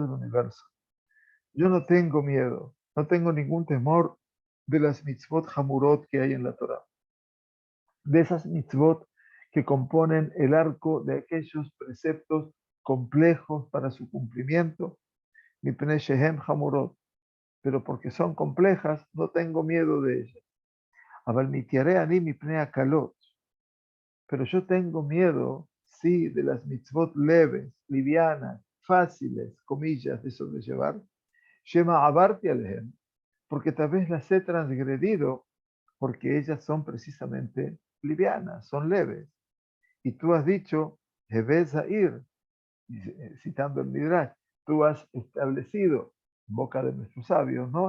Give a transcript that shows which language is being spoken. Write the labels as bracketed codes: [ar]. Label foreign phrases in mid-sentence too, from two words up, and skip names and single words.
[es] del universo, yo no tengo miedo, no tengo ningún temor de las [he] מצוות חמורות [es] que hay en la Torah, de esas mitzvot que componen el arco de aquellos preceptos complejos para su cumplimiento, [he] מפני שהם חמורות, [es] pero porque son complejas, no tengo miedo de ellas. Pero yo tengo miedo, sí, de las mitzvot leves, livianas, fáciles, comillas, de sobrellevar. [he] שמא עברתי עליהם, [es] porque tal vez las he transgredido, porque ellas son precisamente livianas, son leves. Y tú has dicho, Hevez ir, citando el Midrash, tú has establecido boca de nuestros sabios, ¿no?